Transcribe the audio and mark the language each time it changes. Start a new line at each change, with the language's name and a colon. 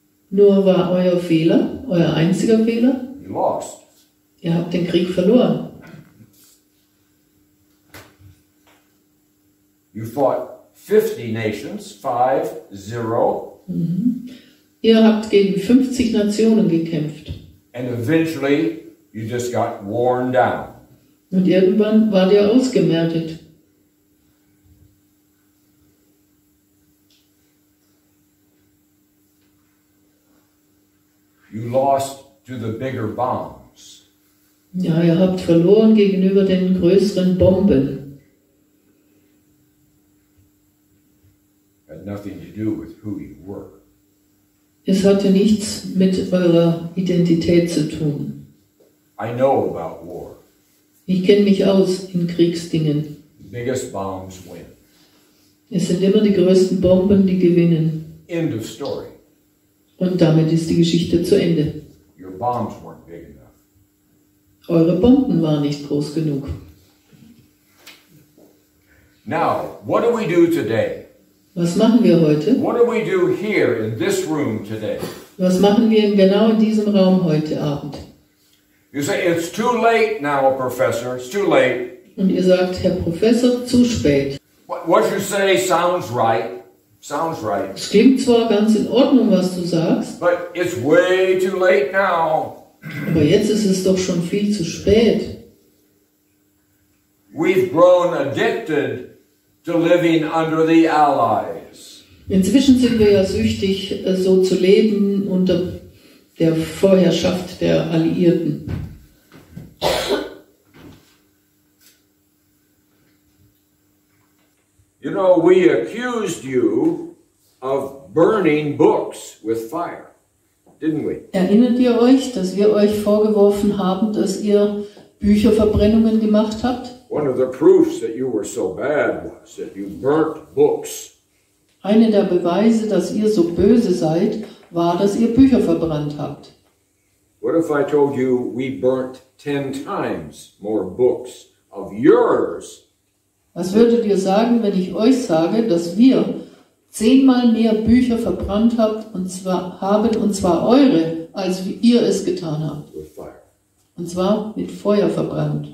German: Nur war euer Fehler, euer einziger Fehler,
English: you lost.
German: ihr habt den Krieg verloren.
English: You fought 50 nations, 5-0,
German: Ihr habt gegen 50 Nationen gekämpft.
English: and eventually you just got worn down.
German: Und irgendwann wart ihr ausgemertet.
English: You lost to the bigger bombs.
German: Ja, ihr habt verloren gegenüber den größeren Bomben.
English: Had nothing to do with who you were.
German: Es hatte nichts mit eurer Identität zu tun.
English: I know about war.
German: Ich kenne mich aus in Kriegsdingen.
English: The biggest bombs win.
German: Es sind immer die größten Bomben, die gewinnen.
English: End of story.
German: Und damit ist die Geschichte zu Ende.
English: Your bombs weren't big enough.
German: Eure Bomben waren nicht groß genug.
English: Now, what do we do today?
German: Was machen wir heute?
English: What do we do here in this room today?
German: Was machen wir genau in diesem Raum heute Abend?
English: You say, it's too late now, Professor. It's too late.
German: Und ihr sagt, Herr Professor, zu spät.
English: What you say sounds right. Sounds right.
German: Es klingt zwar ganz in Ordnung, was du sagst,
English: But it's way too late now.
German: aber jetzt ist es doch schon viel zu spät.
English: We've grown addicted to living under the Allies.
German: Inzwischen sind wir ja süchtig, so zu leben unter der Vorherrschaft der Alliierten.
English: You know, we accused you of burning books with fire, didn't we?
German: Erinnert ihr euch, dass wir euch vorgeworfen haben, dass ihr Bücherverbrennungen gemacht habt?
English: One of the proofs that you were so bad was that you burnt books.
German: Eine der Beweise, dass ihr so böse seid, war, dass ihr Bücher verbrannt habt.
English: What if I told you we burnt 10 times more books of yours?
German: Was würdet ihr sagen, wenn ich euch sage, dass wir 10-mal mehr Bücher verbrannt habt, und zwar eure, als wie ihr es getan habt?
English: With fire.
German: Und zwar mit Feuer verbrannt.